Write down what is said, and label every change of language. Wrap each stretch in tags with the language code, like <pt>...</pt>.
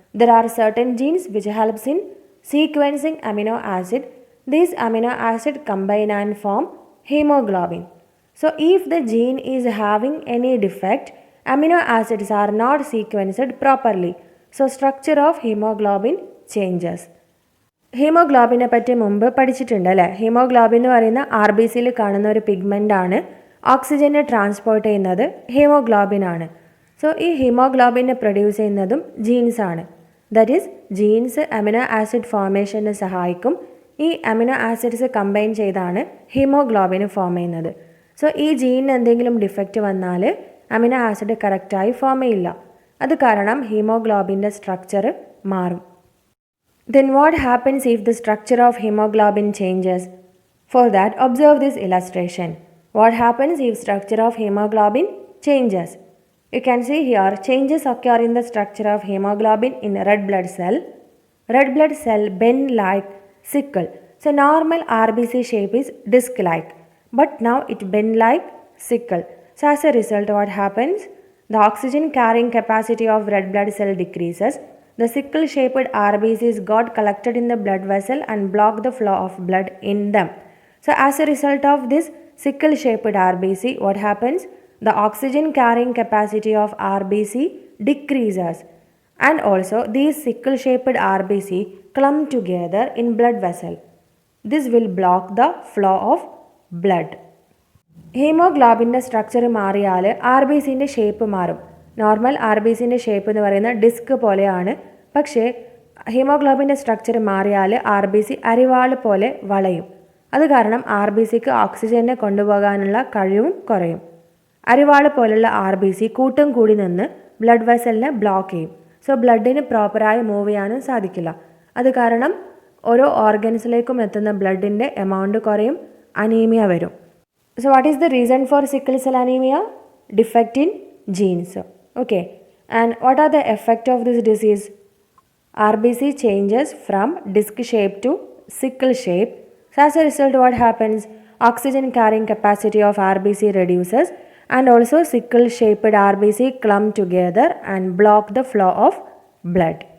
<en>There are certain genes which helps in sequencing amino acid. These amino acid combine and form hemoglobin. So if the gene is having any defect, amino acids are not sequenced properly. So structure of hemoglobin changes.</en> <ml>ഹീമോഗ്ലോബിനെ പറ്റി മുമ്പ് പഠിച്ചിട്ടുണ്ട് അല്ലേ? Haemoglobin എന്ന് പറയുന്ന RBCയിൽ കാണുന്ന ഒരു pigment ആണ്. ഓക്സിജനെ transport ചെയ്യുന്നത് ഹീമോഗ്ലോബിൻ ആണ്. സോ ഈ ഹീമോഗ്ലോബിനെ പ്രൊഡ്യൂസ് ചെയ്യുന്നതും ജീൻസ് ആണ്.</ml> <en>that is</en> <ml>jeans amino acid ഫോർമേഷന് സഹായിക്കും. ഈ അമിനോ ആസിഡ്സ് കമ്പൈൻ ചെയ്താണ് ഹീമോഗ്ലോബിന് ഫോം ചെയ്യുന്നത്. സോ ഈ ജീനിന് എന്തെങ്കിലും ഡിഫക്റ്റ് വന്നാൽ അമിനോ ആസിഡ് കറക്റ്റായി ഫോം ചെയ്യില്ല. അത് കാരണം ഹീമോഗ്ലോബിൻ്റെ സ്ട്രക്ചർ മാറും.</ml> <en>Then what happens if the structure of hemoglobin changes? For that, observe this illustration. What happens if structure of hemoglobin changes? You can see here changes occur in the structure of hemoglobin in red blood cell. Red blood cell bend like sickle. So normal RBC shape is disc-like, but now it bend like sickle. So as a result, what happens? The oxygen carrying capacity of red blood cell decreases. The sickle-shaped RBCs got collected in the blood vessel and block the flow of blood in them. So as a result of this sickle-shaped RBC, what happens? The oxygen carrying capacity of RBC decreases. And also these sickle-shaped RBC clump together in blood vessel. This will block the flow of blood.</en> <ml>ഹീമോഗ്ലോബിൻ്റെ structure മാറിയാൽ RBCൻ്റെ shape മാറും. Normal RBCൻ്റെ shape എന്ന് പറയുന്ന disk പോലെയാണ്. പക്ഷേ ഹീമോഗ്ലോബിൻ്റെ structure മാറിയാൽ RBC അരിവാൾ പോലെ വളയും. അത് കാരണം RBCക്ക് ഓക്സിജനെ കൊണ്ടുപോകാനുള്ള കഴിവും കുറയും. അരിവാൾ പോലുള്ള RBC കൂട്ടം കൂടി നിന്ന് ബ്ലഡ് വെസലിനെ ബ്ലോക്ക് ചെയ്യും. സോ ബ്ലഡിന് പ്രോപ്പറായി മൂവ് ചെയ്യാനും സാധിക്കില്ല. അത് കാരണം ഓരോ ഓർഗൻസിലേക്കും എത്തുന്ന ബ്ലഡിൻ്റെ എമൗണ്ട് കുറയും, അനീമിയ വരും.</ml> <en>So what is the reason for sickle cell anemia? Defect in genes. Okay. And what are the effects of this disease? RBC changes from disc shape to sickle shape. So as a result, what happens? Oxygen carrying capacity of RBC reduces, and also sickle shaped RBC clump together and block the flow of blood.</en>